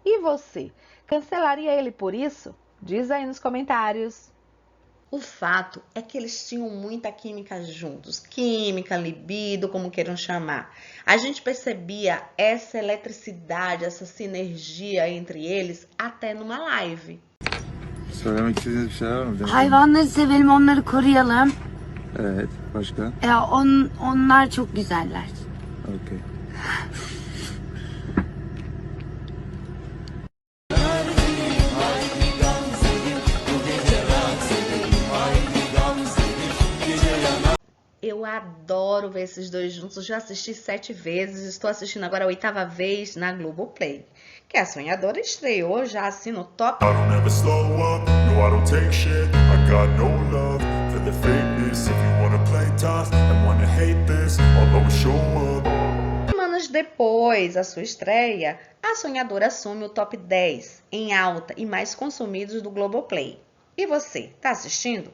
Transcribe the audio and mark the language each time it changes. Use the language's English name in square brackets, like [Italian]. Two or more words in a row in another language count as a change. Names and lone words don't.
[Portuguese] E você, cancelaria ele por isso? Diz aí nos comentários. O fato é que eles tinham muita química juntos. Química, libido, como queiram chamar. A gente percebia essa eletricidade, essa sinergia entre eles até numa live. [Turkish] Söylemek istediğiniz bir şeyler var mı? Hayvanları sevelim, onları koruyalım. Evet. Başka? Onlar çok güzeller. Okey. [Portuguese] Eu adoro ver esses dois juntos, já assisti 7 vezes, estou assistindo agora a 8ª vez na Globoplay. Que a Sonhadora estreou já assim no top. [English] I don't ever slow up, no I don't take shit. I got no love for the fakeness. If you wanna play tough and wanna hate this, I'll always show up. [Portuguese] Semanas depois da sua estreia, a Sonhadora assume o top 10 em alta e mais consumidos do Globoplay. E você, tá assistindo?